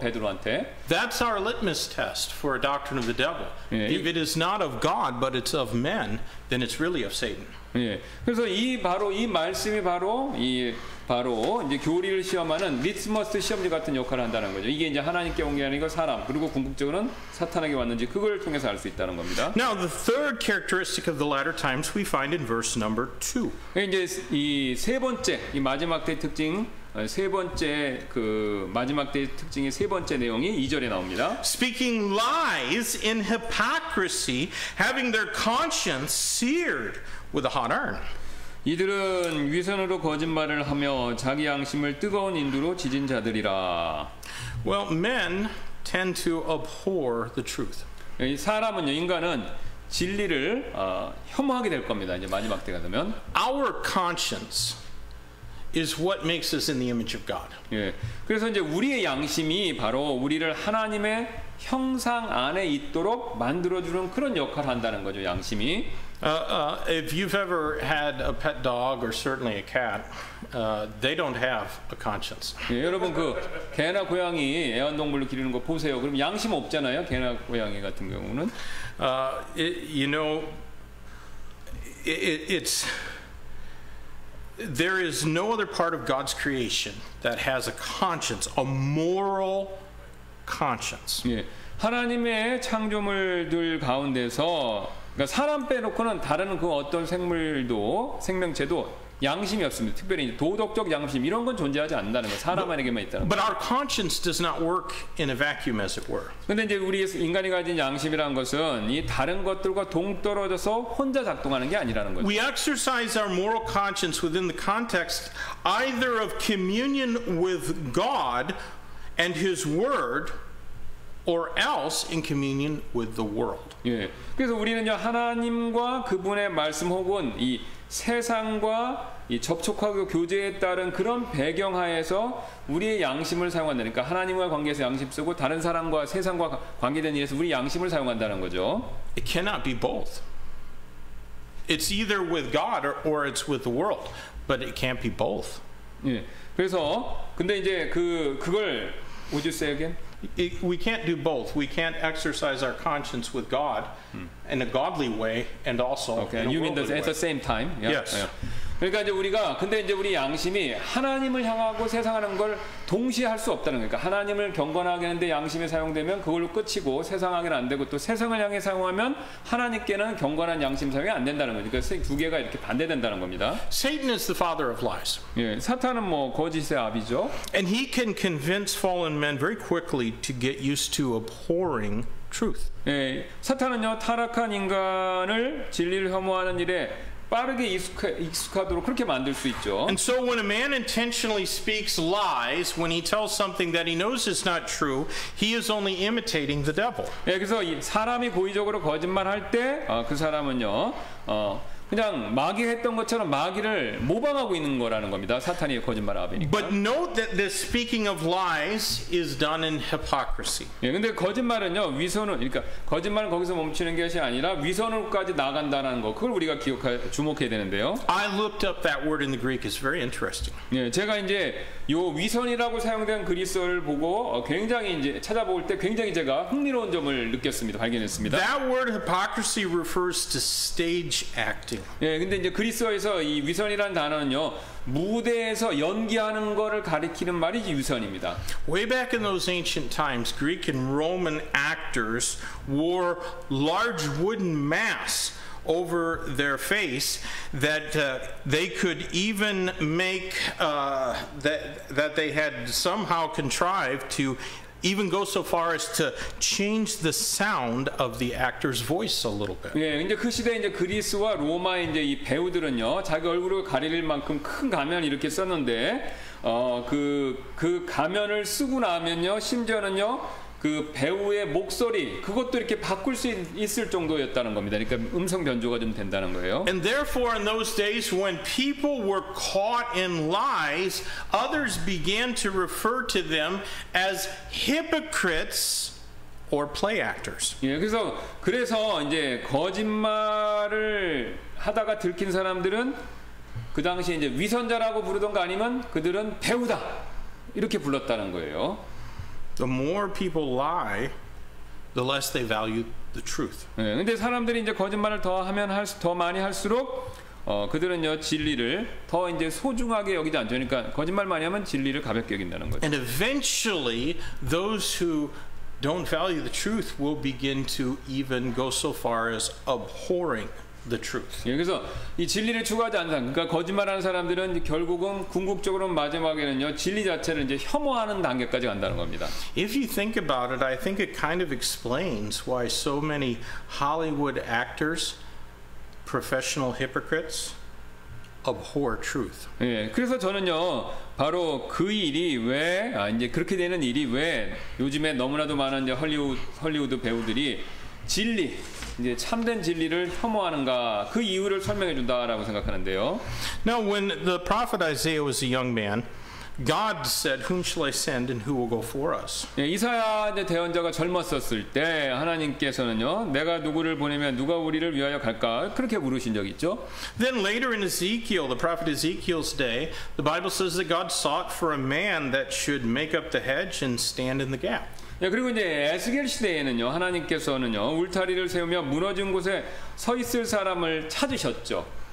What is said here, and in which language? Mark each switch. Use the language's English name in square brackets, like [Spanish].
[Korean] 베드로한테. [English] That's our litmus test for a doctrine of the devil. [Korean] 예, [English] If it is not of God, but it's of men, then it's really of Satan. [Korean] 예, 그래서 이 말씀이 바로 이제 교리를 시험하는 리트머스 시험지 같은 역할을 한다는 거죠. 이게 이제 하나님께 온 게 아니고 사람 그리고 궁극적으로는 사탄에게 왔는지 그걸 통해서 알 수 있다는 겁니다. [English] Now the third characteristic of the latter times we find in verse number 2. [Korean] 이제 이 세 번째 이 마지막 때의 특징 세 번째 그 마지막 때의 특징의 세 번째 내용이 2절에 나옵니다. [English] Speaking lies in hypocrisy, having their conscience seared with a hot iron. [Korean] 이들은 위선으로 거짓말을 하며 자기 양심을 뜨거운 인두로 지진 자들이라. [English] Well, men tend to abhor the truth. [Korean] 사람은요, 인간은 진리를 혐오하게 될 겁니다. 이제 마지막 때가 되면. [English] Our conscience is what makes us in the image of God. [Korean] 예, 그래서 이제 우리의 양심이 바로 우리를 하나님의 형상 안에 있도록 만들어주는 그런 역할을 한다는 거죠. 양심이. [English] If you've ever had a pet dog or certainly a cat, they don't have a conscience. [Korean] 예, 여러분 그 개나 고양이 애완동물로 기르는 거 보세요. 그럼 양심 없잖아요. 개나 고양이 같은 경우는. [English] You know, it's there is no other part of God's creation that has a conscience, a moral conscience. [Korean] 예, 하나님의 창조물들 가운데서 그러니까 사람 빼놓고는 다른 그 어떤 생명체도 양심이 없습니다. 특별히 도덕적 양심 이런 건 존재하지 않는다는 거. 사람에게만 있다는 거. [English] But our conscience does not work in a vacuum, as it were. [Korean] 근데 이제 우리 인간이 가진 양심이라는 것은 이 다른 것들과 동떨어져서 혼자 작동하는 게 아니라는 거죠. [English] We exercise our moral conscience within the context either of communion with God and His Word, or else in communion with the world. [Korean] 예. 그래서 우리는요 하나님과 그분의 말씀 혹은 이 세상과 이 접촉하고 교제에 따른 그런 배경하에서 우리의 양심을 사용한다니까 하나님과 관계에서 양심 쓰고 다른 사람과 세상과 관계된 일에서 우리 양심을 사용한다는 거죠. [English] It cannot be both. It's either with God or it's with the world, but it can't be both. [Korean] 예. 그래서 근데 이제 그걸 [English] would you say again? We can't do both. We can't exercise our conscience with God in a godly way and also Okay, in a you mean worldly at way. the same time? Yeah? Yes. Yeah. [Korean] 그러니까 이제 근데 이제 우리 양심이 하나님을 향하고 세상하는 걸 동시에 할 수 없다는 거니까 하나님을 경건하게 하는데 양심이 사용되면 그걸로 끝이고 세상하게는 안 되고 또 세상을 향해 사용하면 하나님께는 경건한 양심 사용이 안 된다는 거니까 두 개가 이렇게 반대된다는 겁니다. [English] Satan is the father of lies. [Korean] 예, 사탄은 뭐 거짓의 아비죠. [English] And he can convince fallen men very quickly to get used to abhorring truth. [Korean] 예, 사탄은요 타락한 인간을 진리를 혐오하는 일에 빠르게 익숙하도록 그렇게 만들 수 있죠. [English] And so when a man intentionally speaks lies, when he tells something that he knows is not true, he is only imitating the devil. [Korean] 예, 그래서 사람이 고의적으로 거짓말할 때 그 사람은요 그냥 마귀 했던 것처럼 마귀를 모방하고 있는 거라는 겁니다. 사탄이 거짓말 아비니까. [English] But note that this speaking of lies is done in hypocrisy. [Korean] 예, 근데 거짓말은요 위선을 그러니까 거짓말은 거기서 멈추는 것이 아니라 위선으로까지 나간다는 거 그걸 우리가 주목해야 되는데요. [English] I looked up that word in the Greek. It's very interesting. [Korean] 예, 제가 이제 요 위선이라고 사용된 그리스어를 보고 굉장히 이제 찾아볼 때 굉장히 제가 흥미로운 점을 느꼈습니다. 발견했습니다. [English] That word hypocrisy refers to stage acting. [Korean] 예, 근데 이제 그리스어에서 이 위선이라는 단어는요 무대에서 연기하는 거를 가리키는 말이 위선입니다. [English] Way back in those ancient times, Greek and Roman actors wore large wooden masks over their face that they could even make that they had somehow contrived to even go so far as to change the sound of the actor's voice a little bit. [Korean] 예, 이제 그 시대 이제 그리스와 로마의 이제 이 배우들은요 자기 얼굴을 가릴 만큼 큰 가면 이렇게 썼는데 그 가면을 쓰고 나면요 심지어는요 그 배우의 목소리 그것도 이렇게 바꿀 수 있을 정도였다는 겁니다. 그러니까 음성 변조가 좀 된다는 거예요. [English] And therefore in those days when people were caught in lies, others began to refer to them as hypocrites or play actors. [Korean] 예, 그래서 이제 거짓말을 하다가 들킨 사람들은 그 당시에 이제 위선자라고 부르던가 아니면 그들은 배우다 이렇게 불렀다는 거예요. [English] The more people lie, the less they value the truth. [Korean] 네, 근데 사람들이 이제 거짓말을 더 많이 할수록 그들은요 진리를 더 이제 소중하게 여기지 않죠. 그러니까 거짓말 많이 하면 진리를 가볍게 여긴다는 거죠. [English] And eventually, those who don't value the truth will begin to even go so far as abhorring the truth. [Korean] 예, 그래서 이 진리를 추구하지 않는 사람, 그러니까 거짓말하는 사람들은 결국은 궁극적으로 마지막에는요 진리 자체를 이제 혐오하는 단계까지 간다는 겁니다. [English] If you think about it, I think it kind of explains why so many Hollywood actors, professional hypocrites, abhor truth. [Korean] 예, 그래서 저는요 바로 그 일이 왜 이제 그렇게 되는 일이 왜 요즘에 너무나도 많은 이제 헐리우드 배우들이 진리 이제 참된 진리를 혐오하는가 그 이유를 설명해 준다라고 생각하는데요. [English] Now, when the prophet Isaiah was a young man, God said, "Whom shall I send, and who will go for us?" [Korean] 예, 이사야 대언자가 젊었었을 때 하나님께서는요, 내가 누구를 보내면 누가 우리를 위하여 갈까 그렇게 물으신 적이 있죠. [English] Then later in Ezekiel, the prophet Ezekiel's day, the Bible says that God sought for a man that should make up the hedge and stand in the gap. [Korean] 예, 그리고 이제 에스겔 시대에는요, 하나님께서는요, 울타리를 세우며 무너진 곳에 서 있을 사람을 찾으셨죠.